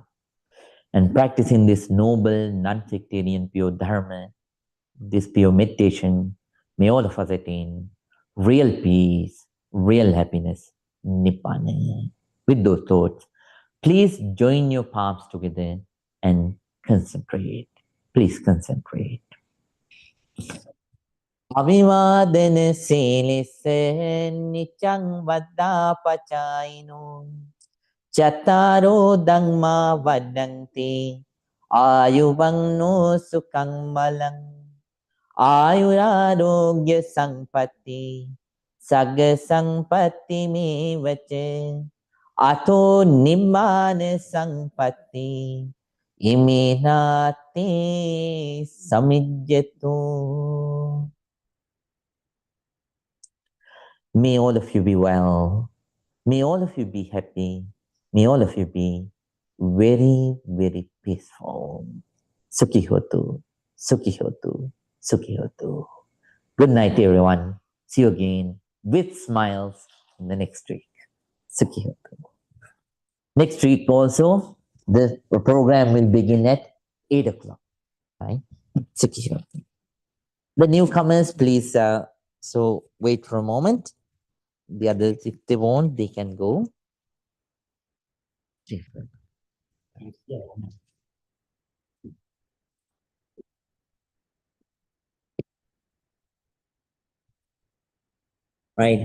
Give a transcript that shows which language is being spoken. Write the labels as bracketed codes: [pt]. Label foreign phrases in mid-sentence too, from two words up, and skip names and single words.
[en] And practicing this noble, non-sectarian, pure Dharma, this pure meditation, may all of us attain real peace, real happiness, Nibbana. With those thoughts, please join your palms together and concentrate. Please concentrate. [pi] Abhivadana silisse nityang vaddapachayino Chataro dhamma vadanti ayuvangno sukhang malang ayurarogya sampatti sagga sampatti me vache Ato nibbana sampatti imenate samijjatu. [en] May all of you be well. May all of you be happy. May all of you be very, very peaceful. [pi] Sukhi hotu, sukhi hotu, sukhi hotu. [en] Good night, everyone. See you again with smiles in the next week. [pi] Sukhi hotu. [en] Next week also, the program will begin at 8 o'clock. Right? [pi] Sukhi hotu. [en] The newcomers, please, so wait for a moment. The others, if they want, they can go. Right.